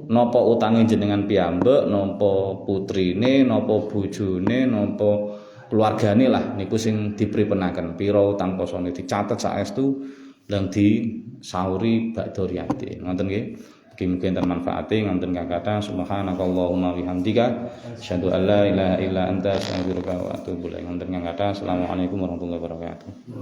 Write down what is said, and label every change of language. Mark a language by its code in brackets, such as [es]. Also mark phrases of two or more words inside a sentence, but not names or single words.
[jv] Napa utange jenengan piyambak, napa putrine, napa bojone, napa keluargane lah niku sing dipripenaken. Pira utang posone dicatet saestu lan disauri bakda riyadin. Ngoten nggih. Mugi-mugi enten manfaate ngonten kakata [ar] سبحانك اللهم وبحمدك أشهد أن لا إله إلا أنت أستغفرك وأتوب إليك. [jv] Ngonten kakata. [ar] السلام عليكم ورحمة الله وبركاته.